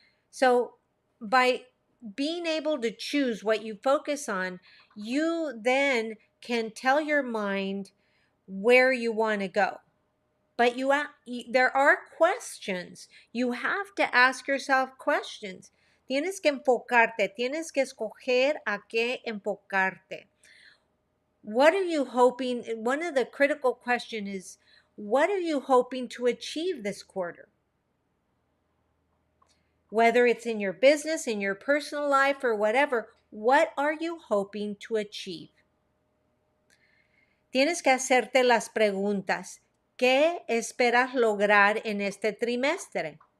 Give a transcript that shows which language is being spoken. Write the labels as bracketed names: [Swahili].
[English] So by being able to choose what you focus on, you then can tell your mind where you want to go. But there are questions. You have to ask yourself questions. [Spanish] Tienes que enfocarte, tienes que escoger a qué enfocarte. [English] What are you hoping? One of the critical questions is, what are you hoping to achieve this quarter? Whether it's in your business, in your personal life, or whatever, what are you hoping to achieve? [Spanish] Tienes que hacerte las preguntas. ¿Qué esperas lograr en este trimestre?